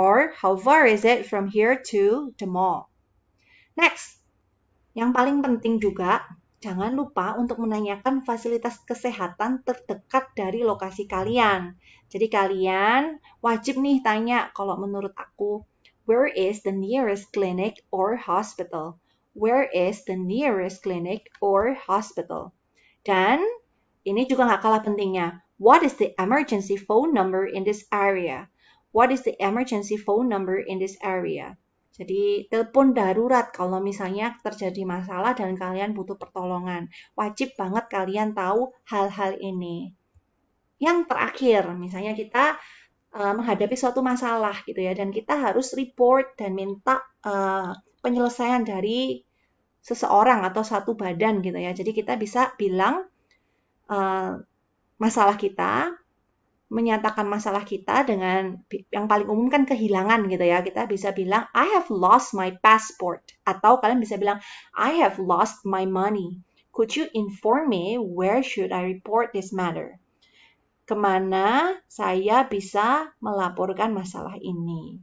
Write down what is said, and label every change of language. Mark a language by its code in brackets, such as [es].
[en] Or how far is it from here to the mall? [id] Next, yang paling penting juga, jangan lupa untuk menanyakan fasilitas kesehatan terdekat dari lokasi kalian. Jadi kalian wajib nih tanya, kalau menurut aku, [en] where is the nearest clinic or hospital? Where is the nearest clinic or hospital? [id] Dan ini juga nggak kalah pentingnya. [en] What is the emergency phone number in this area? What is the emergency phone number in this area? [id] Jadi telepon darurat kalau misalnya terjadi masalah dan kalian butuh pertolongan. Wajib banget kalian tahu hal-hal ini. Yang terakhir, misalnya kita menghadapi suatu masalah gitu ya, dan kita harus report dan minta penyelesaian dari seseorang atau satu badan gitu ya. Jadi kita bisa bilang masalah kita, menyatakan masalah kita dengan yang paling umum kan kehilangan gitu ya. Kita bisa bilang [en] I have lost my passport [id] atau kalian bisa bilang [en] I have lost my money. Could you inform me where should I report this matter? [id] Kemana saya bisa melaporkan masalah ini.